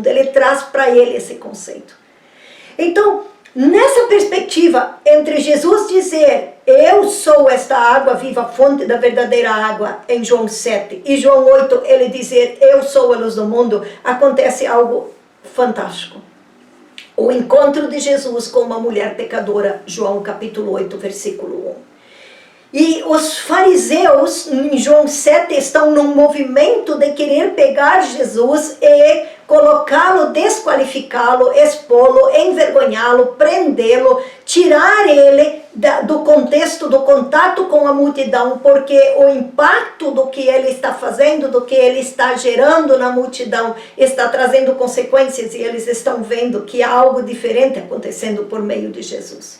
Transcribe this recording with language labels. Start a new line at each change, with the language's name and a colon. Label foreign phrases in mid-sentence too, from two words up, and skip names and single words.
Portuguese: Ele traz para ele esse conceito. Então, nessa perspectiva, entre Jesus dizer, eu sou esta água viva, fonte da verdadeira água, em João 7, e João 8, ele dizer, eu sou a luz do mundo, acontece algo fantástico. O encontro de Jesus com uma mulher pecadora, João capítulo 8, versículo 1. E os fariseus, em João 7, estão num movimento de querer pegar Jesus e colocá-lo, desqualificá-lo, expô-lo, envergonhá-lo, prendê-lo, tirar ele do contexto, do contato com a multidão, porque o impacto do que ele está fazendo, do que ele está gerando na multidão, está trazendo consequências e eles estão vendo que há algo diferente acontecendo por meio de Jesus.